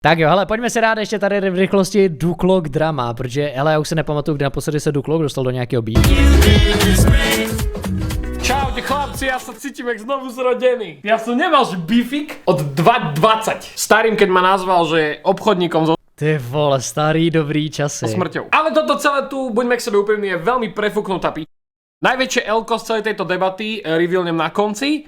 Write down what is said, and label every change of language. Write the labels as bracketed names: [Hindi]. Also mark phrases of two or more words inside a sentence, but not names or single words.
[Czech] Tak jo, hele, pojďme se dát ještě tady v rychlosti Duklok drama, protože hele, já už se nepamatuju, kdy naposledy se Duklok dostal do nějakého beat. [Slovak] Čaute chlapci, ja sa cítim jak znovu zrodený. Ja som nemal že bifik od 2.20. Starým, keď ma nazval, že je obchodníkom so [Czech] Ty vole, starý dobrý časy. [Slovak] smrťou. Ale toto celé tu, buďme k sebe úprimní, je veľmi prefúknutá Najväčšie elko z celej tejto debaty revealnem na konci.